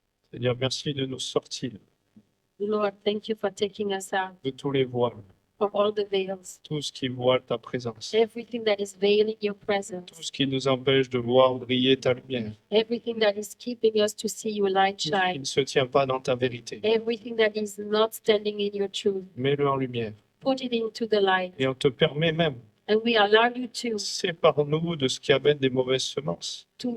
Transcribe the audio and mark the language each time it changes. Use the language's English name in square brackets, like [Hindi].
[French] C'est-à-dire, merci de nous sortir [English] Lord, thank you for taking us out [French] de tous les voiles, [English] from all the veils, [French] tout ce qui voile ta présence, [English] everything that is veiling your [French] tout [English] presence, [French] ce qui nous empêche de voir briller ta lumière, [English] everything that is keeping us to see your light [French] tout ce qui [English] shine, [French] ne se tient pas dans ta vérité. [English] everything that is not standing in your truth. [French] Mets-le en lumière. [English] Put it into the light, [French] Et on te permet même, [English] and we allow you to [French] sépare-nous de ce qui amène des mauvaises semences.